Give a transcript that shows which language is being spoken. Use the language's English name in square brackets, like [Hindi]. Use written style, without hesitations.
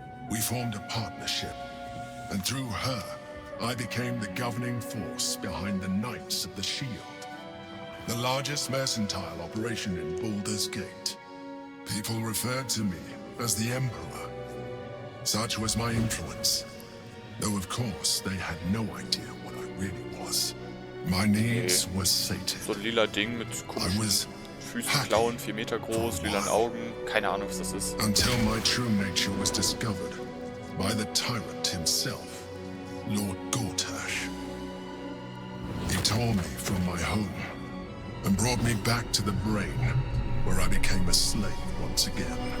[English] We formed a partnership, and through her, I became the governing force behind the Knights of the Shield, the largest mercantile operation in Baldur's Gate. People referred to me as the Emperor. Such was my influence, though of course they had no idea what I really was. My needs were sated. [German] So ein lila Ding mit [English] I [German] komischen [English] was [German] Füße, Klauen, 4 Meter groß, lilanen Augen. Keine Ahnung, was das ist. [English] Until my true nature was discovered by the tyrant himself, Lord Gortash. He tore me from my home and brought me back to the brain, where I became a slave once again.